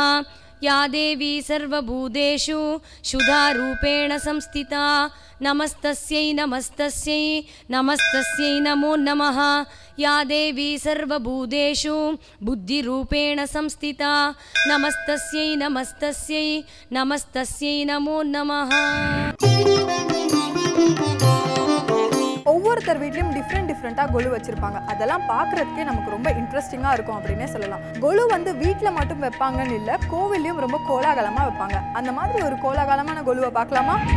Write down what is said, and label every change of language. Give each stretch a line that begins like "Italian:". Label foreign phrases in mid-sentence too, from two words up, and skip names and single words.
Sanskrit: या देवी सर्वभूतेषु शुद्धारूपेण संस्थिता नमस्तस्यै नमस्तस्यै नमस्तस्यै नमो नमः। या देवी सर्वभूतेषु बुद्धिरूपेण संस्थिता नमस्तस्यै नमस्तस्यै नमस्तस्यै नमो नमः।
Tamil: ஒவ்வொருத்தர் வீட்லயும் டிஃப்ரெண்டா கொலு வச்சிருப்பாங்க. அதெல்லாம் பார்க்கறதுக்கே நமக்கு ரொம்ப இன்ட்ரெஸ்டிங்கா இருக்கும் அப்படின்னே சொல்லலாம். கொலு வந்து வீட்டில் மட்டும் வைப்பாங்கன்னு இல்லை, கோவிலையும் ரொம்ப கோலாகலமா வைப்பாங்க. அந்த மாதிரி ஒரு கோலாகலமான கொலுவை பார்க்கலாமா?